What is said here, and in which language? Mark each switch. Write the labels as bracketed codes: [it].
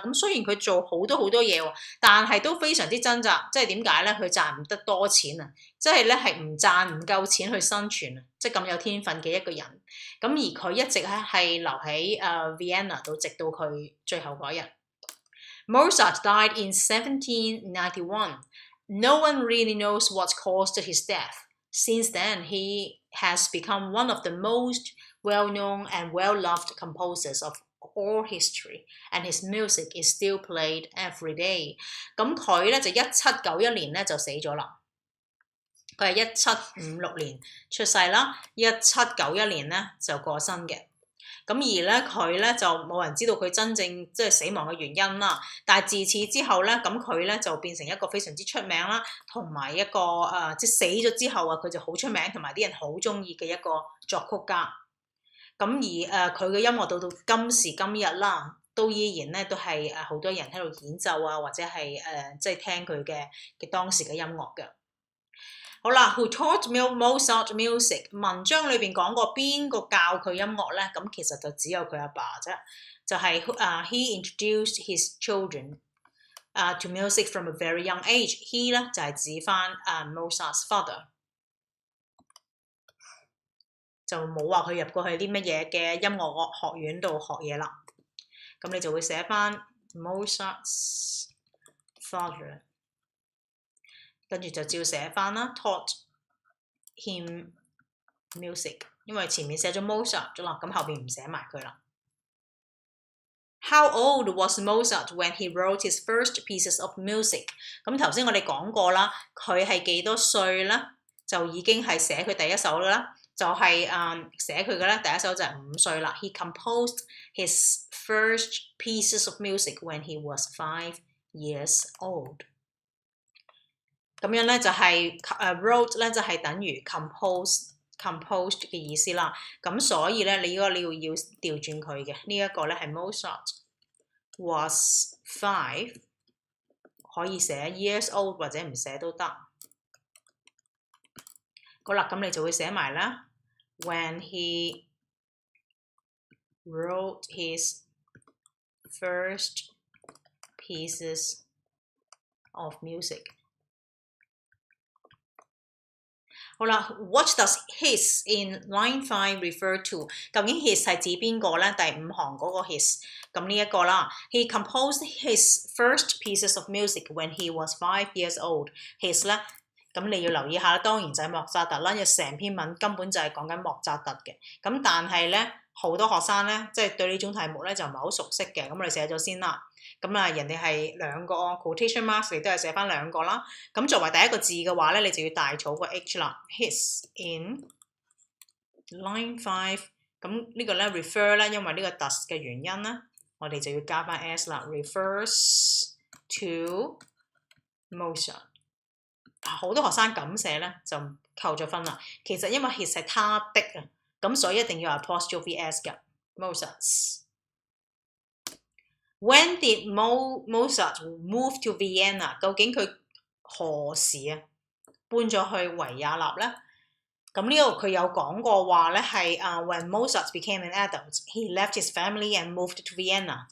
[yue] 咁雖然佢做好多嘢喎，但係都非常之掙扎。即係點解咧？佢賺唔得多錢啊！即係咧係唔夠錢去生存啊！即係咁有天分嘅一個人。咁而佢一直咧係留喺Vienna 度，直到佢最後嗰日。 [en] Mozart died in 1791. No one really knows what caused his death. Since then, he has become one of the most well-known and well-loved composers of all history, and his music is still played every day. [yue] 咁佢咧就1791年咧就死咗啦。佢係1756年出世啦，1791年咧就過身嘅。咁而咧佢咧就冇人知道佢真正即係死亡嘅原因啦。但係自此之後咧，咁佢咧就變成一個非常之出名啦，同埋一個即係死咗之後啊，佢就好出名，同埋啲人好中意嘅一個作曲家。咁而佢嘅音樂到今時今日啦，都依然咧都係好多人喺度演奏啊，或者係即係聽佢嘅當時嘅音樂嘅。好啦 [en] ，Who taught Mozart music？ [yue] 文章裏邊講過邊個教佢音樂咧？咁其實就只有佢阿爸啫，就係 [en] he introduced his children to music from a very young age。 [yue] he 咧就係指翻Mozart's father， 就冇話佢入過去啲乜嘢嘅音樂學院度學嘢啦。咁你就會寫翻 Mozart's father。跟住就照寫翻啦 ， [en] taught him music， [yue] 因為前面寫咗 Mozart 咗啦，咁後邊唔寫埋佢啦。 [en] How old was Mozart when he wrote his first pieces of music？ [yue] 咁頭先我哋講過啦，佢係幾多歲啦？就已經係寫佢第一首啦，就係寫佢嘅咧第一首就係5歲啦。 [en] He composed his first pieces of music when he was 5 years old。 [yue] 咁樣咧就係wrote 咧就係等於 composed 嘅意思啦。咁所以咧你要調轉佢嘅呢一個咧係 [en] Mozart was 5， [yue] 可以寫 [en] years old [yue] 或者唔寫都得。好啦，咁你就會寫埋啦 [en] when he wrote his first pieces of music。 [yue] 好啦 [en] ，What does his in line 5 refer to？ [yue] 究竟 his 係指邊個咧？第5行嗰個 his， 咁呢一個啦。 [en] He composed his first pieces of music when he was 5 years old。 [yue] his 咧，咁你要留意下，當然就係莫扎特啦。因為成篇文根本就係講緊莫扎特嘅。咁但係咧，好多學生咧，即係對呢種題目咧就唔係好熟悉嘅。咁我哋寫咗先啦。咁人哋係2個 quotation marks， 你都係寫翻2個啦。咁作為第一個字嘅話咧，你就要大草個 h 啦。 [en] His in line 5， [yue] 咁呢個咧 refer 咧，因為呢個 does 嘅原因咧，我哋就要加翻 s 啦。 [en] refers to Mozart。 [yue] 好多學生咁寫咧就扣咗分啦。其實因為 his 係他的啊，咁所以一定要 apostrophe s 嘅 Mozart's。 [en] When did Mozart move to Vienna？ [yue] 究竟佢何時搬咗去維也納咧？咁呢度佢有講過話咧係 [en] when Mozart became an adult, he left his family and moved to Vienna。